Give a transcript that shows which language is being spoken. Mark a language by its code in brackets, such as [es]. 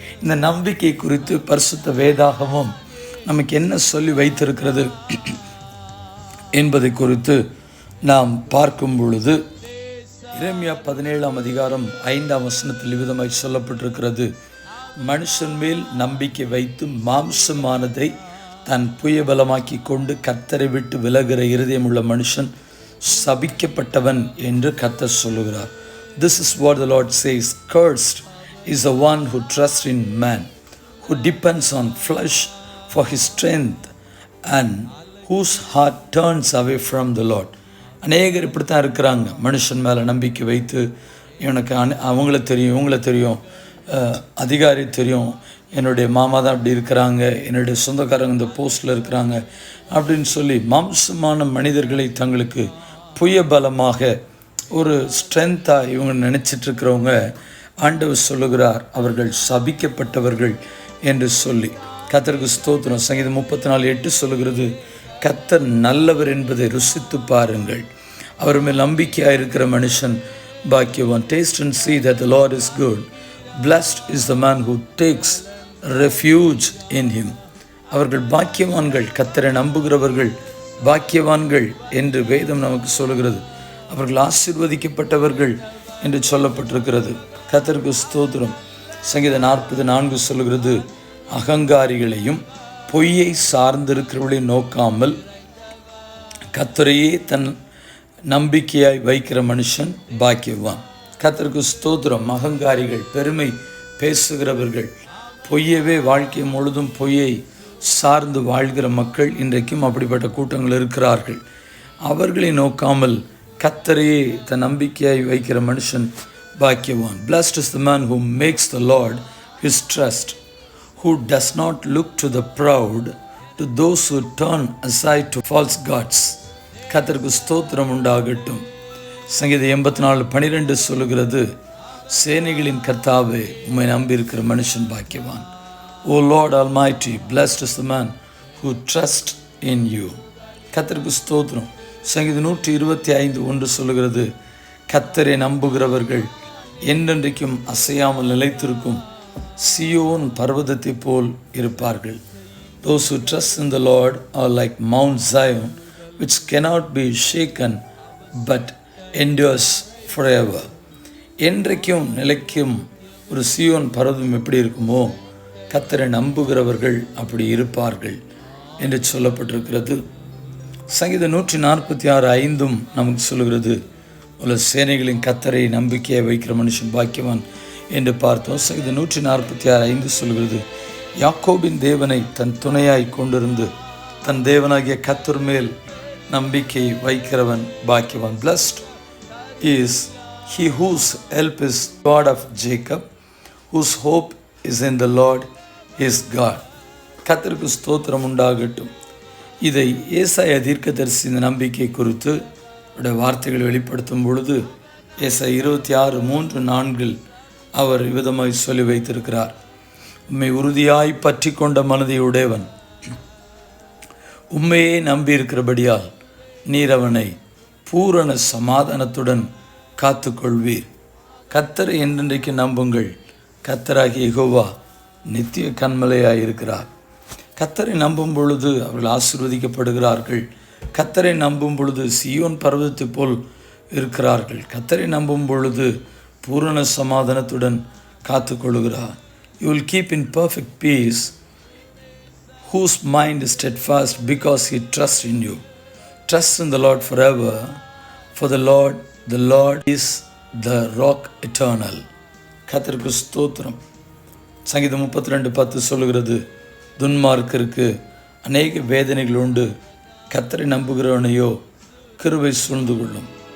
[ta] இந்த நம்பிக்கை குறித்து பரிசுத்த வேதாகமும் நமக்கு என்ன சொல்லி வைத்திருக்கிறது என்பதை குறித்து நாம் பார்க்கும் பொழுது எரேமியா 17ஆம் அதிகாரம் 5ஆம் வசனத்தில் விதமாய் சொல்லப்பட்டிருக்கிறது, மனுஷன் மேல் நம்பிக்கை வைத்து மாம்சமானதை தன் புயபலமாக்கி கொண்டு கர்த்தரை விட்டு விலகிற இருதயமுள்ள மனுஷன் சபிக்கப்பட்டவன் என்று கர்த்தர் சொல்லுகிறார். [en] This is what the Lord says, cursed is the one who trusts in man, who depends on flesh for his strength, and whose heart turns away from the Lord. [ta] அநேகர் இப்படித்தான் இருக்கிறாங்க. மனுஷன் மேலே நம்பிக்கை வைத்து எனக்கு அவங்கள தெரியும், இவங்கள தெரியும், அதிகாரி தெரியும், என்னுடைய மாமா தான் அப்படி இருக்கிறாங்க, என்னுடைய சொந்தக்காரங்க இந்த போஸ்டில் இருக்கிறாங்க அப்படின்னு சொல்லி மாம்சமான மனிதர்களை தங்களுக்கு புயபலமாக ஒரு ஸ்ட்ரென்த்தாக இவங்க நினச்சிட்ருக்கிறவங்க, ஆண்டவர் சொல்லுகிறார் அவர்கள் சபிக்கப்பட்டவர்கள் என்று சொல்லி. கர்த்தருக்கு ஸ்தோத்திரம். சங்கீதம் 34:8 சொல்லுகிறது, கர்த்தர் நல்லவர் என்பதை ருசித்து பாருங்கள், அவர் மேல் நம்பிக்கையாக இருக்கிற மனுஷன் பாக்கியவான். [en] Taste and see that the Lord is good. Blessed is the man who takes refuge in him. [ta] அவர்கள் பாக்கியவான்கள், கர்த்தரை நம்புகிறவர்கள் பாக்கியவான்கள் என்று வேதம் நமக்கு சொல்லுகிறது. அவர்கள் ஆசீர்வதிக்கப்பட்டவர்கள் என்று சொல்லப்பட்டிருக்கிறது. கர்த்தருக்கு ஸ்தோத்திரம். சங்கீதம் 40:4 சொல்லுகிறது, அகங்காரிகளையும் பொய்யை சார்ந்திருக்கிறவர்களையும் நோக்காமல் கர்த்தரையே தன் நம்பிக்கையாய் வைக்கிற மனுஷன் பாக்கியவான். கர்த்தருக்கு ஸ்தோத்திரம். அகங்காரிகள், பெருமை பேசுகிறவர்கள், பொய்யவே வாழ்க்கை முழுதும் பொய்யை சார்ந்து வாழ்கிற மக்கள் இன்றைக்கும் அப்படிப்பட்ட கூட்டங்கள் இருக்கிறார்கள். அவர்களை நோக்காமல் கர்த்தரையே தன் நம்பிக்கையாய் வைக்கிற மனுஷன் பாக்கியவான். [en] Blessed is the man who makes the Lord his trust, who does not look to the proud, to those who turn aside to false gods. [ta] கர்த்தருக்கு ஸ்தோத்திரம் உண்டாகட்டும். சங்கீதம் 84:12 சொல்லுகிறது, சேனைகளின் கர்த்தாவே உம்மை நம்பியிருக்கிற மனுஷன் பாக்கியவான். [en] O Lord Almighty, blessed is the man who trusts in you. [ta] கர்த்தருக்கு ஸ்தோத்திரம். சங்கீதம் 125:1 சொல்லுகிறது, கர்த்தரை நம்புகிறவர்கள் என்றென்றைக்கும் அசையாமல் நிலைத்திருக்கும் சியோன் பர்வதத்தை போல் இருப்பார்கள். [en] Those who trust in the Lord are like Mount Zion, which cannot be shaken but endures forever. [ta] என்றைக்கும் நிலைக்கும் ஒரு சியோன் பர்வதம் எப்படி இருக்குமோ, கர்த்தரை நம்புகிறவர்கள் அப்படி இருப்பார்கள் என்று சொல்லப்பட்டிருக்கிறது. சங்கீதம் 146:5 நமக்கு சொல்லுகிறது, உள்ள சேனைகளின் கர்த்தரை நம்பிக்கையை வைக்கிற மனுஷன் பாக்கியவான் என்று பார்த்தோம். சங்கீதம் 146:5 சொல்லுகிறது, யாக்கோபின் தேவனை தன் துணையாய் கொண்டிருந்து தன் தேவனாகிய கர்த்தர் மேல் நம்பிக்கை வைக்கிறவன் பாக்கியவான். [en] Blessed is he whose help is God of Jacob, whose hope is in the Lord his God. [ta] கர்த்தருக்கு ஸ்தோத்திரம் உண்டாகட்டும். இதை ஏசாயா தீர்க்கதரிசி இந்த நம்பிக்கை குறித்து வார்த்தைகள் வெளிப்படுத்தும் பொழுது ஏசாயா 26:3-4 அவர் விதமாய் சொல்லி வைத்திருக்கிறார். உம்மை உறுதியாய் பற்றி கொண்ட மனதை உடையவன். உம்மையே நம்பியிருக்கிறபடியால் நீர் அவனை பூரண சமாதானத்துடன் காத்து கொள்வீர். கர்த்தரை என்றென்றைக்கு நம்புங்கள். கர்த்தராகிய யெகோவா நித்திய கன்மலையாயிருக்கிறார். கர்த்தரை நம்பும் பொழுது அவர்கள் ஆசீர்வதிக்கப்படுகிறார்கள். கர்த்தரை நம்பும் பொழுது சீயோன் பர்வதத்தை போல் இருக்கிறார்கள். கர்த்தரை நம்பும் பொழுது பூரண சமாதானத்துடன் காத்து கொள்கிறார். [en] You will keep in perfect peace whose mind is steadfast because he trusts in you. Trust in the Lord forever, for the Lord is the rock eternal. [ta] கர்த்தருக்கு ஸ்தோத்திரம். சங்கீதம் 32:10 சொல்லுகிறது, துன்மார்க்கருக்கு அநேக வேதனைகள் உண்டு, கர்த்தரை நம்புகிறவனையோ கிருபை சூழ்ந்து கொள்ளும்.